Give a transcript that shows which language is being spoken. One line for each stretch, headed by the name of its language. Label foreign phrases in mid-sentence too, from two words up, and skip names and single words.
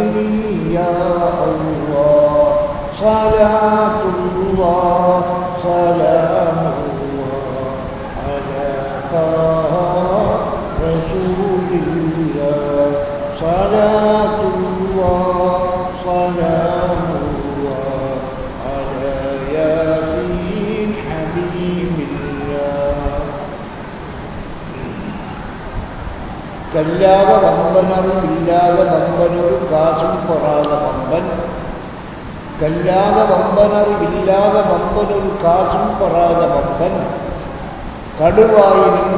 Arabic: يا الله صلاة الله سلام الله على طه رسول الله صلاة الله سلام الله على ياسين حبيب الله.
Tamil: கல்லாத வம்பனரும் இல்லாத வம்பனொரு காசும் பொறாத வம்பன், கல்லாத வம்பனரும் இல்லாத வம்பனொரு காசும் பொறாத வம்பன், கடுவாயினும்